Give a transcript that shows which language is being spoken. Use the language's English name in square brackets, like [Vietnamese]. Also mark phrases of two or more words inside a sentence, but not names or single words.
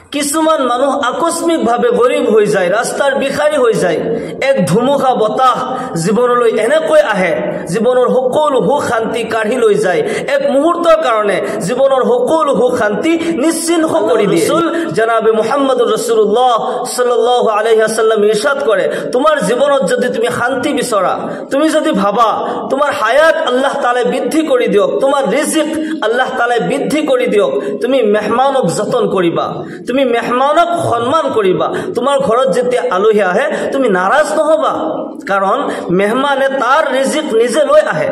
[Assamese] কিছুমান মানুহ আকস্মিকভাৱে গৰীব হৈ যায়, ৰাস্তাৰ ভিখাৰী হৈ যায়। এক ধুমুহা বতাহ জীৱনলৈ এনেকৈ আহে, জীৱনৰ সকলো সুখ শান্তি কাঢ়ি লৈ যায়। এক মুহূৰ্তৰ কাৰণে জীৱনৰ সকলো সুখ শান্তি নিশ্চিহ্ন কৰি দিয়ে। জনাবে [Arabic] محمد رسول الله صلى الله عليه وسلم [Assamese] ইৰশাদ কৰে, তোমাৰ জীৱনত যদি তুমি শান্তি বিচৰা, তুমি যদি ভাবা তোমাৰ হায়াত আল্লাহ তাআলাই বৃদ্ধি কৰি দিয়ক, তোমাৰ ৰিজিক আল্লাহ তাআলাই বৃদ্ধি কৰি দিয়ক, তুমি মেহমানক যতন কৰিবা, তুমি মেহমানক সন্মান কৰিবা। তোমাৰ ঘৰত যেতিয়া আলহী আহে তুমি নাৰাজ নহবা, কাৰণ মেহমানে তাৰ ৰিজিক নিজে লৈ আহে।